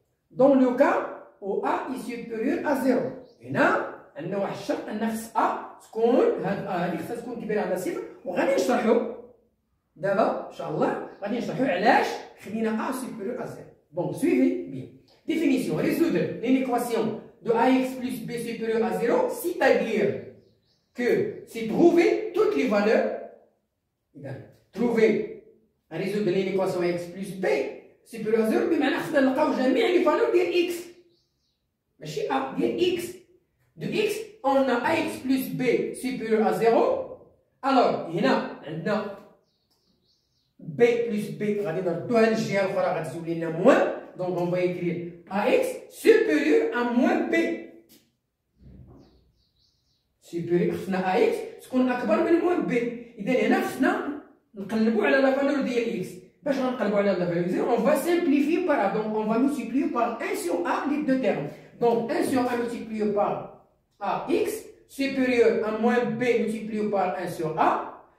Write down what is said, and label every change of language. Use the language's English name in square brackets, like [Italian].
[French] Dans le cas où a est supérieur à 0. [Arabic] هنا عندنا واحد الشرط أن خص a تكون هذه خصها تكون كبيرة على 0 وغادي نشرحو دابا ان شاء الله غادي نشرحو علاش خدينا [French] a supérieur à 0. Bon, suivez bien. Définition. Résoudre une équation de ax plus b supérieur à 0, c'est-à-dire que c'est trouver toutes les valeurs. Trouver, résoudre une équation ax plus b supérieur à 0 [Arabic] بمعنى خصنا نلقاو جميع [French] les valeurs [Arabic] ديال x ماشي a ديال x. [French] De x on a ax plus b supérieur à 0. [Arabic] Alors هنا عندنا b plus b غادي نردوها للجهه الاخرى غتزول لنا موان. [French] Donc on va écrire ax supérieur à moins b. [Arabic] supérieur خصنا ax تكون اكبر من moins b. اذا هنا خصنا نقلبوا على لا فالور ديال x. باش غنقلبوا على لا فالور ديال [French] on va simplifier par a. Donc on va multiplier par 1 sur a les deux termes. Donc 1 sur a multiplié par ax supérieur à moins b multiplié par 1 sur a.